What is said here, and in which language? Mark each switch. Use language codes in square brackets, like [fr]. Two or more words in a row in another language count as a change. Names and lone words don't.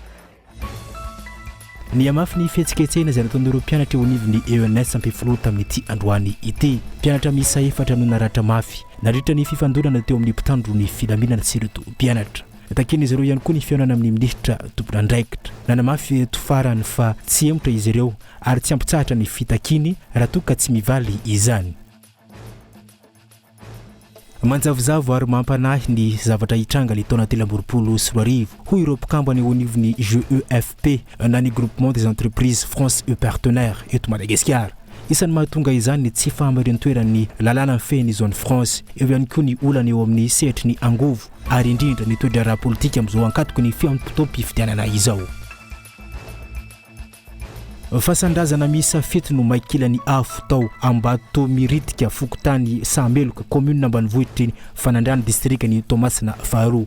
[mg] Ny amafy ny fihetsiketsehana izay nataon'ireo mpianatra eo anivony ENS ampifolo tamin'ity androany ity mpianatra miisa 4 no naratra mafy nandritra ny fifandonana teo amin'ny mpitandro ny filaminana sy ireo mpianatra taken'izy ireo ihany koa ny fihaonana amin'ny ministra tompon'andraikitra nanamafy tofarany fa tsy emotra izy ireo ary tsy ampitsahatra ny fitakiny raha toa ka tsy mivaly izany. Manjavozavo ary mampanahy ny zavatra hitranga ny taona 2024 ho ireo mpikambana eo anivony GEFP na ny groupement des entreprises France et partenaires eto Madagasikara. Isan'ny mahatonga izany tsy fahamarintoeran'ny lalàna fehiny zone France eo ihany koa ny olana eo amin'ny sehatry ny angovo ary indrindra ny toetra ara-politika amin'izao ankatoko ny fiampitoam-pifidianana izao. Fasandrazana misa fety no maikilany afo tao ambato miritika fokotany Sameloka commune ambanivohitry fanandrano district ny Tomasina Faro.